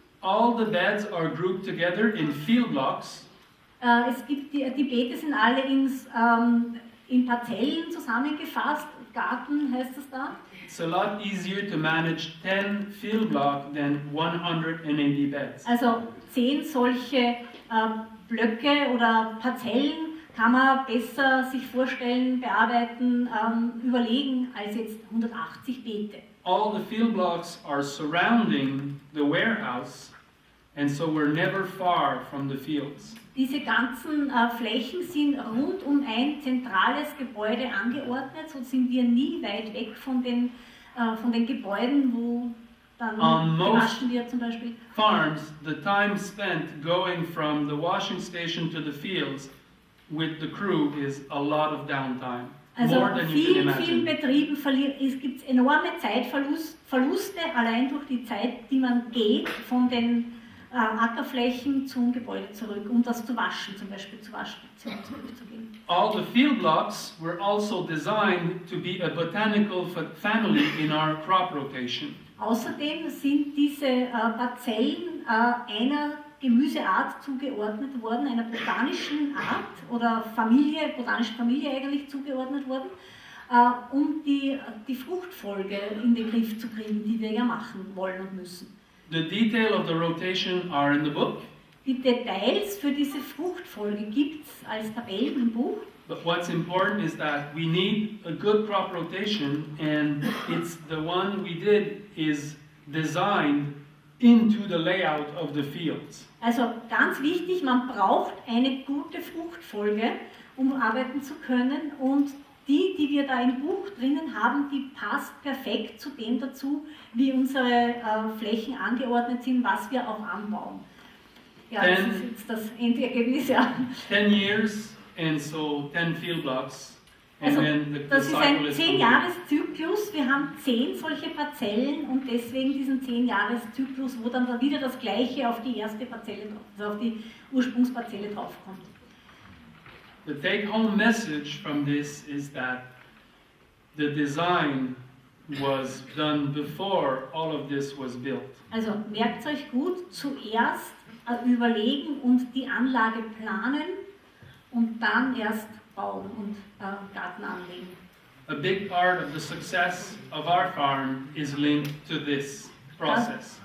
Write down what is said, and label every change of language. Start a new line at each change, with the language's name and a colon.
English: All the beds are grouped together in field blocks.
German: Es gibt die Beete sind alle in Parzellen zusammengefasst. Garten heißt es da.
English: It's a lot easier to manage 10 field blocks than 180 beds.
German: Also 10 solche Blöcke oder Parzellen kann man besser sich vorstellen, bearbeiten, überlegen als jetzt 180 Beete.
English: All the field blocks are surrounding the warehouse, and so we're never far from the fields.
German: Diese ganzen Flächen sind rund um ein zentrales Gebäude angeordnet, so sind wir nie weit weg von den Gebäuden, wo dann gewaschen wird zum Beispiel.
English: Farms, the time spent going from the washing station to the fields with the crew is a lot of downtime.
German: Also
English: More than you can
German: vielen
English: imagine.
German: Betrieben gibt es enorme Zeitverluste, allein durch die Zeit, die man geht von den Ackerflächen zum Gebäude zurück, um das zu waschen, zum Beispiel zur Waschstation zurückzugehen.
English: All the field blocks were also designed to be a botanical family in our crop rotation.
German: Außerdem sind diese Parzellen einer Gemüseart zugeordnet worden, einer botanischen Art oder botanischen Familie eigentlich zugeordnet worden, um die Fruchtfolge in den Griff zu kriegen, die wir ja machen wollen und müssen.
English: The detail of the rotation are in the book.
German: Die Details für diese Fruchtfolge gibt es als Tabellen im Buch.
English: But what's important is that we need a good crop rotation, and it's the one we did is designed into the layout of the fields.
German: Also ganz wichtig, man braucht eine gute Fruchtfolge, um arbeiten zu können, und die wir da im Buch drinnen haben, die passt perfekt zu dem dazu, wie unsere Flächen angeordnet sind, was wir auch anbauen. Ja, das ist jetzt das Endergebnis, ja.
English: 10 years and so 10 field blocks, and
German: Also,
English: then the
German: das ist ein
English: cycle is
German: 10-Jahres-Zyklus. Wir haben 10 solche Parzellen und deswegen diesen 10-Jahres-Zyklus, wo dann wieder das Gleiche auf die erste Parzelle, also auf die Ursprungsparzelle draufkommt.
English: The take-home message from this is that the design was done before all of this was built.
German: Also merkt euch gut, zuerst überlegen und die Anlage planen und dann erst bauen und Garten anlegen.
English: A big part of the success of our farm is linked to this process.